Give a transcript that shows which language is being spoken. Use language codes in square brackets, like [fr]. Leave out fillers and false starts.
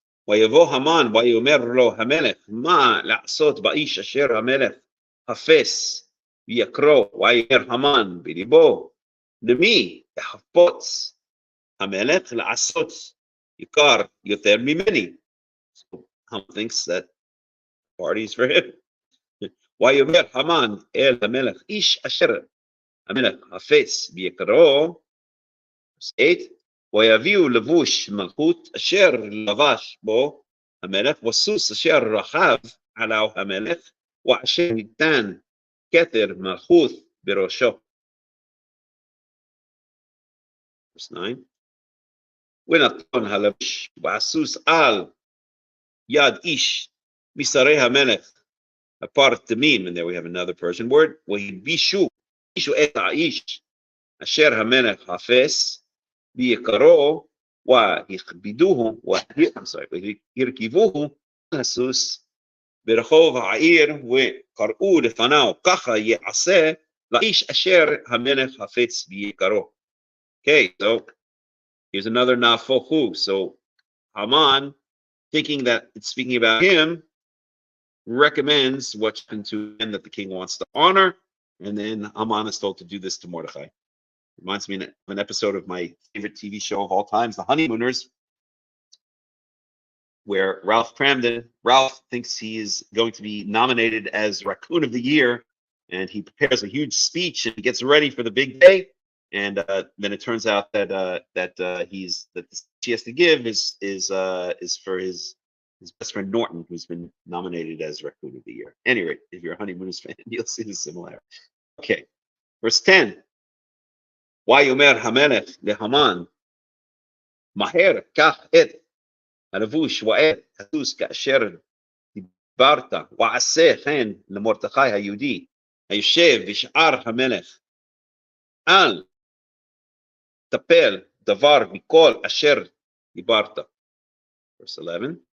[he] ויבוא המן ויאמר לו המלך מה לעשות באיש אשר המלך חפץ ויקרו. ויאמר המן בליבו למי יחפוץ המלך לעשות יקר יותר ממני. [en] So Haman thinks that party is for him. [he] ויאמר המן אל המלך איש אשר המלך חפץ ויקרו. [en] Verse 8. [he] ויביאו לבוש מלכות אשר לבש בו המלך וסוס אשר רכב עליו המלך ואשר ניתן כתר מלכות בראשו. [en] Verse 9. [he] ונתן הלבוש והסוס על יד איש משרי המלך הפרטמים, [en] and there we have another Persian word, [he] והלבישו את האיש אשר המלך חפץ ויקרו והכבידוהו והרכיבוהו הסוס ברחוב העיר וקראו לפניו ככה יעשה לאיש אשר המלך חפץ ויקרו. [en] Okay, so here's another Nahafoch-Hu. So Haman, thinking that it's speaking about him, recommends what's happened to him that the king wants to honor, and then Haman is told to do this to Mordechai. Reminds me of an episode of my favorite TV show of all times, The Honeymooners, where Ralph thinks he is going to be nominated as Raccoon of the Year, and he prepares a huge speech and he gets ready for the big day, and then it turns out that the speech he has to give is for his best friend Norton, who's been nominated as Raccoon of the Year. Anyway, if you're a Honeymooners fan, you'll see the similarity. Okay, verse 10. [he] ויאמר המלך להמן מהר קח את הלבוש ואת הסוס כאשר דיברת ועשה כן למרדכי היהודי היושב בשער המלך אל תפל דבר מכל אשר דיברת. [en] Verse 11.